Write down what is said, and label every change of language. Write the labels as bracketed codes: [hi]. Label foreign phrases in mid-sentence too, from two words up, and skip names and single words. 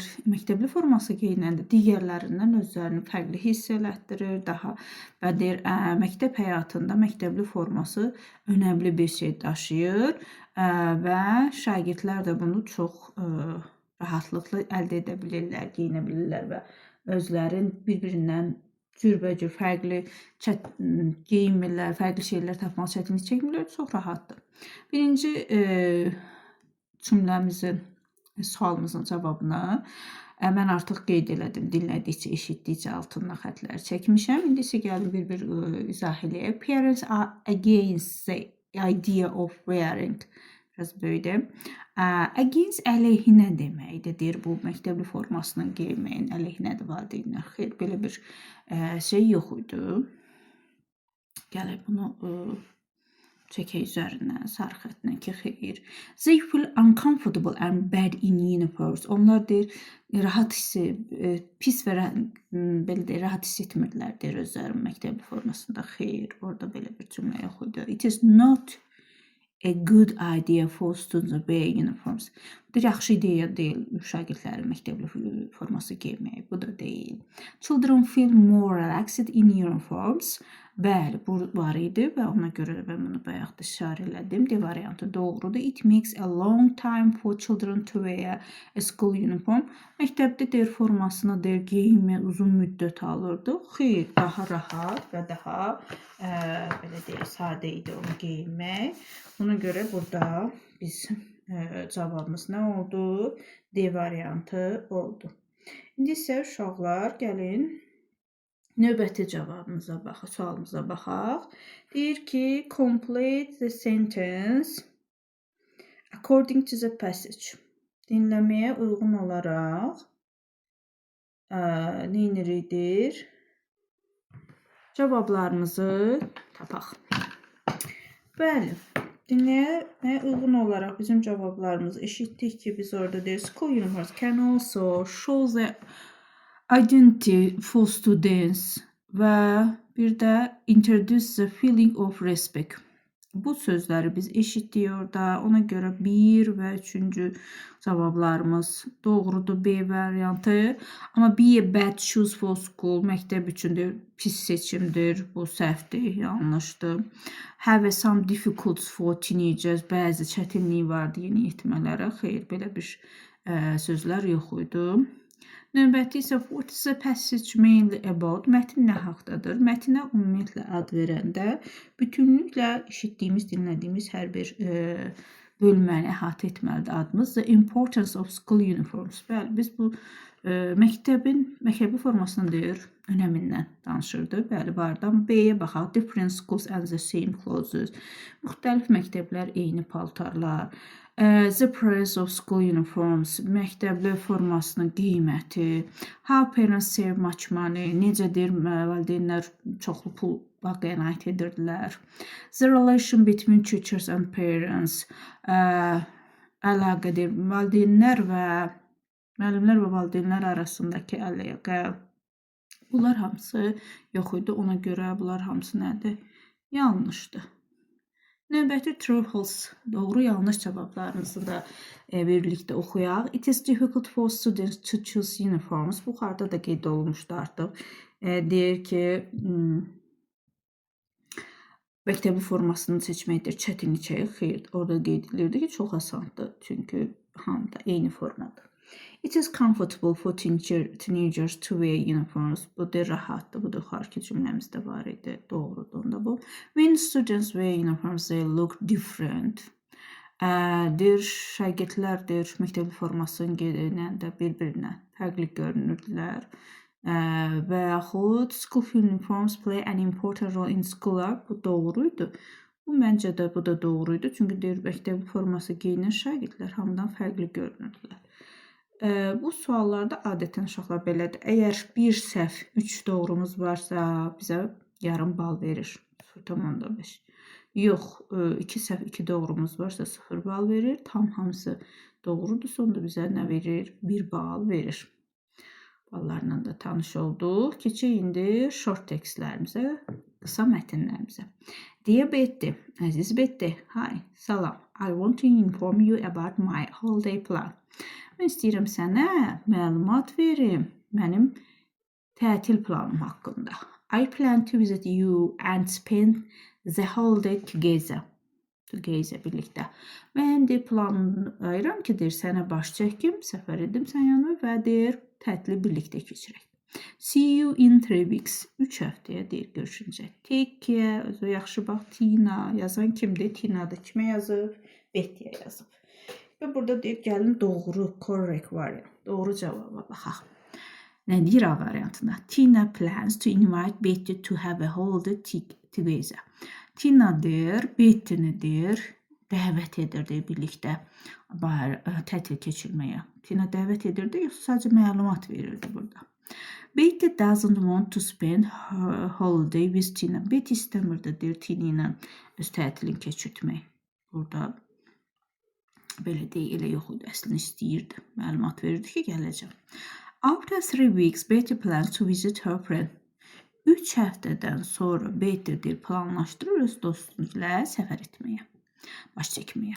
[az] məktəbli forması geyinəndə digərlərindən özlərini fərqli hiss elətdirir və deyir, məktəb həyatında məktəbli forması önəmli bir şey daşıyır və şagirdlər də bunu çox rahatlıqla əldə edə bilirlər, geyinə bilirlər və özlərin bir-birindən cürbəcür fərqli geyinmirlər, fərqli şeylər tapmaq çətinlik çəkmirlər, çox rahatdır. Birinci cümləmizin, sualımızın cavabını mən artıq qeyd elədim, dinlədikcə, eşitdikcə altından xətlər çəkmişəm. İndi isə gəlin bir izah eləyək. [en] Parents are against the idea of wearing. [az] Biraz böyüdür. Against əleyhinə deməkdir, deyir bu məktəbli formasının geyməyin əleyhinədir valideynlər. Xeyr, belə bir şey yox idi. Gələk bunu çəkək üzərindən, sarı xətlə ki, xeyr. [en] They feel uncomfortable and bad in uniforms. [az] Onlar deyir, pis və rahat hiss etmirlər, deyir özlərin məktəbli formasında. Xeyr, orada belə bir cümlə yox idi. [en] It is not a good idea for students to wear uniforms. [az] Bu da yaxşı ideya deyil, şagirdlərin məktəbli forması geymək. Bu da deyil. [en] Children feel more relaxed in uniforms. [az] Bəli, bu var idi və ona görə də mən bunu bayaq da işarə elədim. D variantı doğrudur. [en] It makes a long time for children to wear a school uniform. [az] Məktəbdə deyir formasını deyir geyinmək uzun müddət alırdı. Xeyr, daha rahat və daha belə deyək, sadə idi onu geyinmək. Ona görə burada biz cavabımız nə oldu? D variantı oldu. İndi isə uşaqlar gəlin növbəti cavabımıza baxaq, sualımıza baxaq. Deyir ki, [en] complete the sentence according to the passage. [az] Dinləməyə uyğun olaraq neyinirik? Cavablarımızı tapaq. Bəli, dinləməyə uyğun olaraq bizim cavablarımızı eşitdik ki, biz orada deyir, [en] school uniforms can also show the identity for students [az] və bir də [en] introduce the feeling of respect. [az] Bu sözləri biz eşitdik orada. Ona görə 1 və 3-cü cavablarımız doğrudur, B variantı. [en] Amma be a bad choice for school, [az] məktəb üçün pis seçimdir, bu səhvdir, yanlışdır. [en] Have some difficulties for teenagers, [az] bəzi çətinliyi vardı yeni yetmələrə. Xeyr, belə bir sözlər yox idi. Növbəti isə [en] what is the passage mainly about? [az] Mətin nə haqdadır? Mətinə ümumiyyətlə ad verəndə bütünlüklə eşitdiyimiz, dinlədiyimiz hər bir bölməni əhatə etməlidir adımız. [en] The importance of school uniforms. [az] Bəli, biz bu məktəbi formasını deyir, önəmindən danışırdı. Bəli, bardan B-yə baxaq. [en] Different schools and the same clothes. [az] Müxtəlif məktəblər, eyni paltarlar. [en] The price of school uniforms. [az] Məktəbli formasının qiyməti. [en] How parents save much money. [az] Necədir valideynlər çoxlu pul qənaət edirdilər. [en] The relation between teachers and parents. [az] Əlaqədir. Müəllimlər və valideynlər arasındakı əlaqə. Bunlar hamısı yox idi. Ona görə bunlar hamısı nədir? Yanlışdır. Növbəti [en] true false, [az] doğru yanlış cavablarımızı da birlikdə oxuyaq. [en] It is difficult for students to choose uniforms. [az] Bu yuxarıda da qeyd olunmuşdu artıq. Deyir ki, məktəbi formasını seçməkdir, çətinlik çəkir. Xeyr, orada qeyd edilirdi ki, çox asandır. Çünki hamıda eyni formadır. [en] It is comfortable for teenagers to wear uniforms. [az] Bu da rahatdır. Bu da yuxarıki cümləmizdə var idi. Doğrudur onda bu. [en] When students wear uniforms, they look different. [az] Şagirdlər məktəbi formasını geyinəndə bir-birinə fərqli görünürdülər. Və yaxud [en] school uniforms play an important role in school. [az] Bu doğruydu. Bu məncə də bu da doğruydu. Çünki məktəbi forması geyinən şagirdlər hamıdan fərqli görünürdülər. Bu suallarda adətən uşaqlar belədir. Əgər bir səhv 3 doğrumuz varsa bizə yarım bal verir. 0,5. Yox, 2 səhv 2 doğrumuz varsa 0 bal verir. Tam hamısı doğrudursa onda bizə nə verir? 1 bal verir. Ballarla da tanış olduq. Keçək indi [en] short textlərimizə, [az] qısa mətnlərimizə. [en] Dear Betty, [az] əziz Betty, [en] hi, salam. I want to inform you about my holiday plan. [az] Mən istəyirəm sənə məlumat verim mənim tətil planım haqqında. [en] I plan to visit you and spend the holiday together. [az] Birlikdə. Mən planlayıram ki, sənə baş çəkim, səfər edim sən yanına və tətili birlikdə keçirək. [en] See you in 3 weeks. [az] 3 həftəyə görüşüncə. [en] Take care, [az] özü yaxşı bax. Tina, yazan kimdir? Tina'da kimə yazıb? Betty'yə yazıb. Və burada deyir, gəlin doğru, [en] correct variant, [az] doğru cavaba baxaq. Nə deyir A variantında? [en] Tina plans to invite Betty to have a holiday together. [az] Tina deyir, Betty-ni deyir, dəvət edirdi birlikdə tətil keçirməyə. Tina dəvət edirdi, yoxsa sadəcə məlumat verirdi burada. [en] Betty doesn't want to spend her holiday with Tina. [az] Betty istəmirdi, deyir, Tina ilə öz tətilini keçirtmək. Burada belə deyil, elə yox idi, əslində istəyirdi. Məlumat verirdi ki, gələcəm. [en] After 3 weeks, Betty plans to visit her friend. [az] 3 həftədən sonra Betty planlaşdırır öz dostuyla səfər etməyə, baş çəkməyə.